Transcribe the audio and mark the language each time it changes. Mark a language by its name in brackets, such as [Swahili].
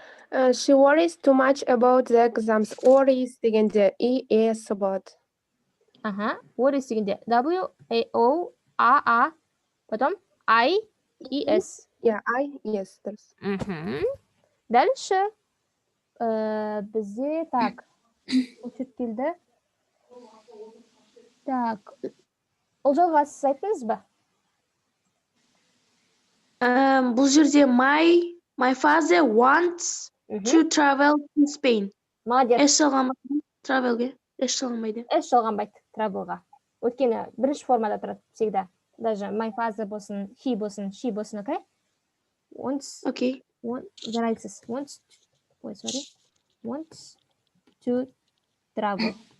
[English] She worries too much about the exams. [Kazakh] Worries дегенде ES болады. Worries дегенде W-A-O-A-A. [Russian] Потом I-E-S. [Kazakh] I-E-S. Дұрыс. [Russian] Дальше. [Kazakh] Бізде, так, өтіп келді. Так, ол жолға сіз айттыңыз ба? Бұл жерде [English] my father wants to travel to Spain. [Russian] Молодец. [Kazakh] S жалғанбайды travelге. S жалғанбайды. S жалғанбайды travelға. Өйткені бірінші формада тұрады [Russian] всегда. Даже [English] my father [Kazakh] болсын, he болсын, she болсын, окей? [English] Wants. Okay. [Kazakh] Жарайсыз. [English] Wants. Ой, sorry. Wants to travel.